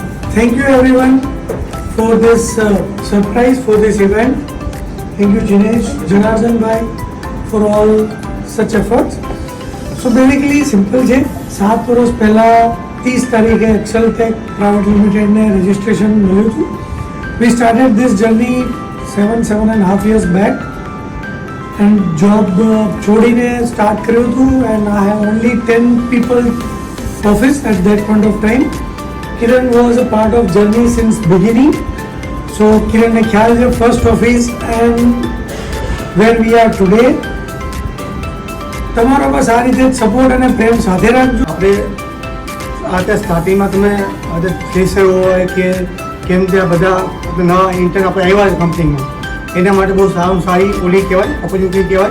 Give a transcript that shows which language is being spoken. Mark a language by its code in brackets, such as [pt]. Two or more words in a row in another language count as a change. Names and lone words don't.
[en] Thank you everyone for this surprise, for this event. Thank you Jinesh, Janardhan bhai for all such efforts. So basically simple છે. [gu] 7 વર્ષ પહેલા 30 તારીખે એક્સેલટેક પ્રાઇવેટ લિમિટેડને રજિસ્ટ્રેશન મળ્યું હતું. [en] We started this journey 7.5 years back and [gu] job છોડીને સ્ટાર્ટ કર્યું હતું [en] and I have only 10 people office at that point of time. Kiran was a part of journey since beginning. So Kiran [gu] ને ખ્યાલ છે [en] first office and where we are today. [gu] તમારો બસ આ રીતે સપોર્ટ અને પ્રેમ સાથે રાખજો. આપણે આ સ્ટાર્ટિંગમાં તમે આજે ફ્રેશર હોય કે કેમ ત્યાં બધા આપણે નવા ઇન્ટર્ન આપણે આવ્યા છે કંપનીમાં, એના માટે બહુ સારી ઓલી કહેવાય, ઓપોર્ચ્યુનિટી કહેવાય.